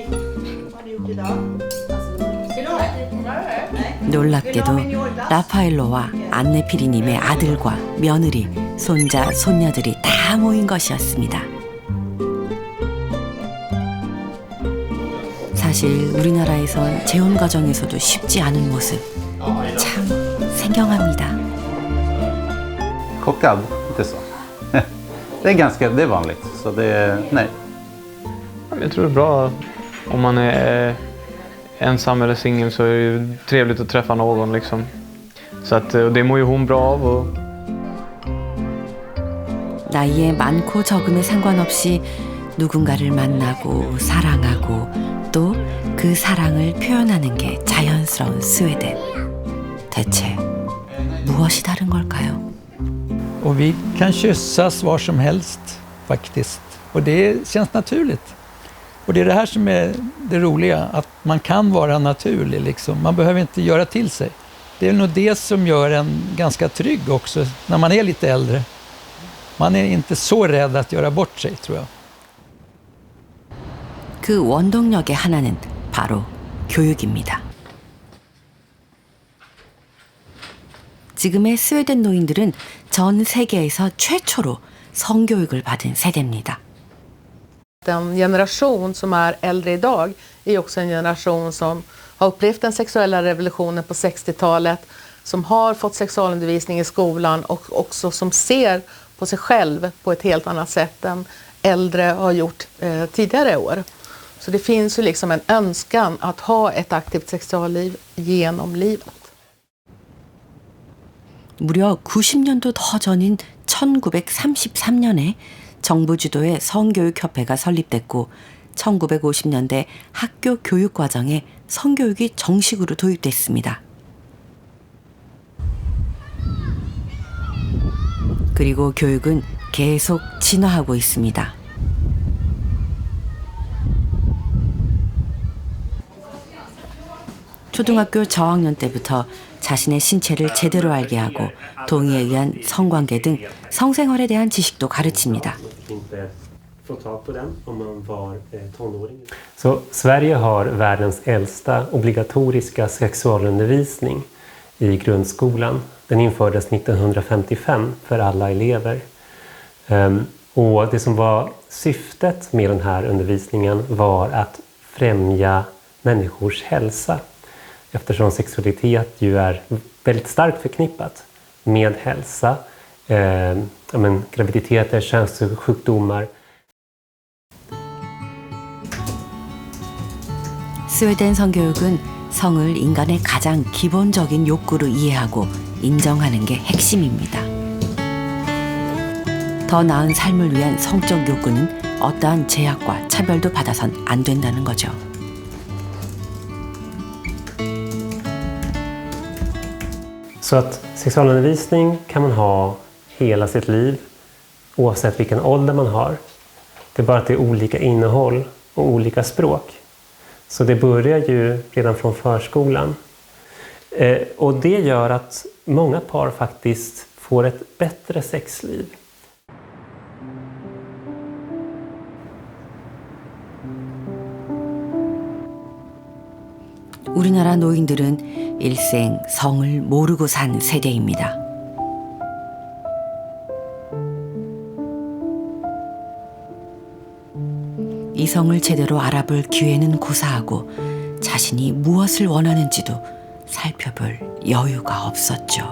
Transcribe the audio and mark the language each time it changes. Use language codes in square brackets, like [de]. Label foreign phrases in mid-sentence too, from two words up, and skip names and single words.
[ko] 놀랍게도 라파엘로와 안네피리님의 아들과 며느리, 손자, 손녀들이 다 모인 것이었습니다. 사실 우리나라에선 재혼 가정에서도 쉽지 않은 모습 참 생경합니다. [sv] Chockad, inte så. Det är vanligt, så nej. Jag tror det är bra om man är ensam eller singel, så är det ju trevligt att träffa någon liksom. Så att det mår ju hon bra av. Och... [ko] 나이에 많고 적음에 상관없이 누군가를 만나고 사랑하고 또 그 사랑을 표현하는 게 자연스러운 스웨덴. 대체 무엇이 다른 걸까요? [sv] Och vi kan kyssas var som helst faktiskt. Och det känns naturligt. Och det är det här som är det roliga, att man kan vara naturlig liksom. Man behöver inte göra till sig. Det är nog det som gör en ganska trygg också när man är lite äldre. Man är inte så rädd att göra bort sig, tror jag. [ko] 그 원동력의 하나는 바로 교육입니다. 지금의 스웨덴 노인들은 전 세계에서 최초로 성교육을 받은 세대입니다. [sv] Den generation som är äldre idag är också en generation som har upplevt den sexuella revolutionen på 60-talet, som har fått sexualundervisning i skolan och också som ser på sig själv på ett helt annat sätt än äldre har gjort tidigare år. Så det finns ju liksom en önskan att ha ett aktivt sexualliv genom livet. [ko] 무려 90년도 더 전인 1933년에 정부 주도의 성교육협회가 설립됐고 1950년대 학교 교육 과정에 성교육이 정식으로 도입됐습니다. 그리고 교육은 계속 진화하고 있습니다. 초등학교 저학년 때부터 자신의 신체를 제대로 알게 하고 동의에 의한 성관계 등 성생활에 대한 지식도 가르칩니다. [sv] Så Sverige har världens äldsta obligatoriska sexualundervisning i grundskolan. Den infördes 1955 för alla elever. Och det som var syftet med den här undervisningen var att främja människors hälsa. Eftersom sexualitet ju är väldigt starkt förknippat med hälsa, graviditeter, könssjukdomar. [ko] 스웨덴 성교육은 성을 인간의 가장 기본적인 욕구로 이해하고 인정하는 게 핵심입니다. 더 나은 삶을 위한 성적 욕구는 어떠한 제약과 차별도 받아선 안 된다는 거죠. [sv] Så att sexualundervisning kan man ha hela sitt liv, oavsett vilken ålder man har. Det är bara att det är olika innehåll och olika språk. Så det börjar ju redan från förskolan. Och det gör att många par faktiskt får ett bättre sexliv. [ko] 우리나라 노인들은 일생 성을 모르고 산 세대입니다. 이 성을 제대로 알아볼 기회는 고사하고 자신이 무엇을 원하는지도 살펴볼 여유가 없었죠.